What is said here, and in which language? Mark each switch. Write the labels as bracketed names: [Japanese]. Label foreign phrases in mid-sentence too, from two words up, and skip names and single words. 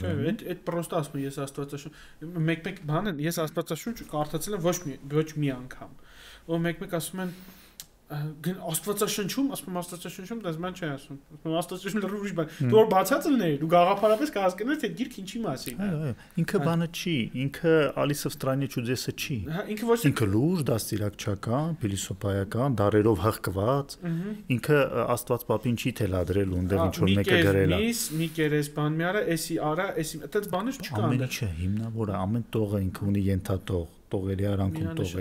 [Armenian] Չէ, այդ պրոստը ասում եմ, ես աստվածաշունչ, մեկ բան են, ես աստվածաշունչ կարդացել եմ ոչ մի անգամ։ Ու մեկ ասում են Աստվածաշնչում, ասում Աստվածաշնչում, դες ման չի ասում։ Ասում Աստվածաշնչում լրիվ ուրիշ բան։ Դու որ բացած լինեի, դու գաղափարապես կհասկանաս թե գիրք ինչի մասին է։ Այո, ինքը բանը չի, ինքը Ալիսը в стране чудес-ը չի։ Ինքը ոչ ինքը լուրջ դաստիարակչական, փիլիսոփայական, դարերով հղկված, ինքը Աստված պապին չի թելադրել ունդեղ ինչ որ մեկը գրել է։ Մի կերես բան մի արա, էսի արա, էսի, այդպես բաներ չկան։ Ամեն ինչը հիմնավոր է, ամեն տողը ինքը ունի ենթատող, տողերի արանքում տողեր։